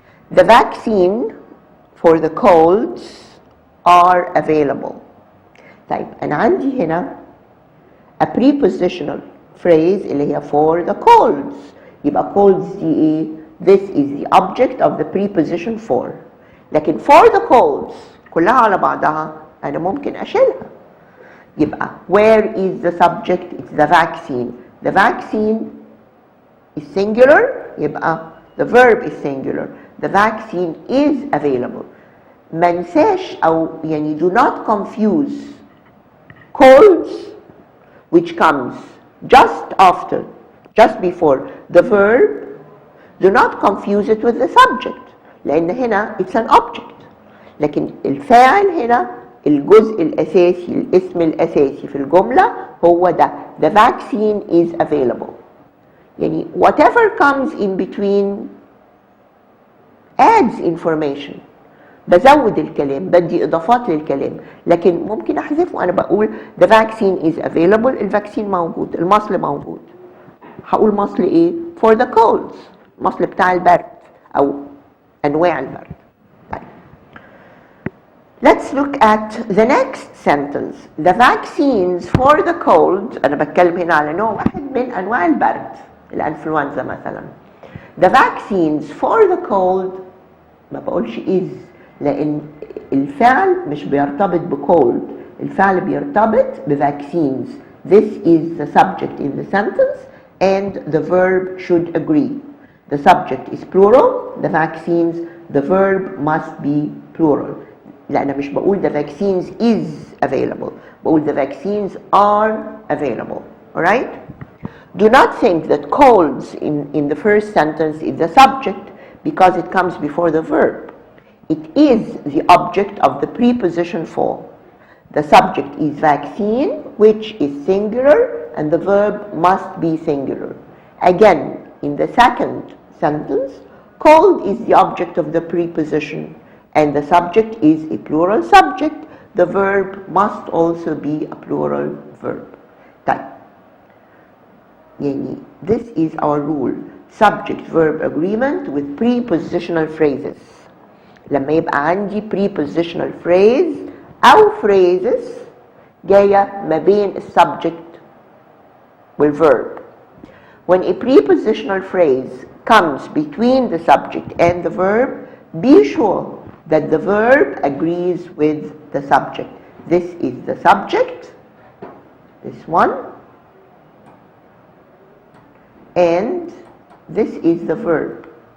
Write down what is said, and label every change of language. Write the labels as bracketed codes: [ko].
[en] The vaccine for the colds are available. [ar] طيب أنا عندي هنا [en] a prepositional phrase [ar] اللي هي [en] for the colds. [ar] يبقى colds دي إيه؟ [en] This is the object of the preposition for. [ar] لكن [en] for the colds [ar] كلها على بعضها أنا ممكن أشيلها. [en] يبقى where is the subject? It's the vaccine. The vaccine is singular. يبقى the verb is singular. The vaccine is available. [ar] ما ننساش أو يعني [en] do not confuse colds which comes just after, just before the verb. Do not confuse it with the subject [ar] لأن هنا [en] it's an object. [ar] لكن الفاعل هنا الجزء الأساسي الاسم الأساسي في الجملة هو ده. [en] The vaccine is available. [ar] يعني [en] whatever comes in between adds information. [ar] بزود الكلام، بدي إضافات للكلام، لكن ممكن أحذفه. أنا بقول [en] the vaccine is available، [ar] الفاكسين موجود، المصل موجود. هقول مصل إيه؟ [en] for the colds، [ar] مصل بتاع البرد أو أنواع البرد. [en] Let's look at the next sentence. The vaccines for the cold، [ar] أنا بتكلم هنا على نوع واحد من أنواع البرد، الأنفلونزا مثلا. [en] The vaccines for the cold [ar] ما بقولش is لأن الفعل مش بيرتبط بcold، الفعل بيرتبط بvaccines. [en] This is the subject in the sentence and the verb should agree. The subject is plural, the vaccines, the verb must be plural. [ar] لأن مش بقول [en] the vaccines is available، بقول the vaccines are available. Alright? Do not think that colds in the first sentence is the subject because it comes before the verb. It is the object of the preposition for. The subject is vaccine, which is singular, and the verb must be singular. Again, in the second sentence, cold is the object of the preposition, and the subject is a plural subject. The verb must also be a plural verb. [ar] طيب. يعني [en] this is our rule. Subject-verb agreement with prepositional phrases. [ar] لما يبقى عندي [en] prepositional phrase [ar] أو phrases جاية ما بين السبجect والverb. [en] When a prepositional phrase comes between the subject and the verb, be sure that the verb agrees with the subject. This is the subject, this one, and this is the verb.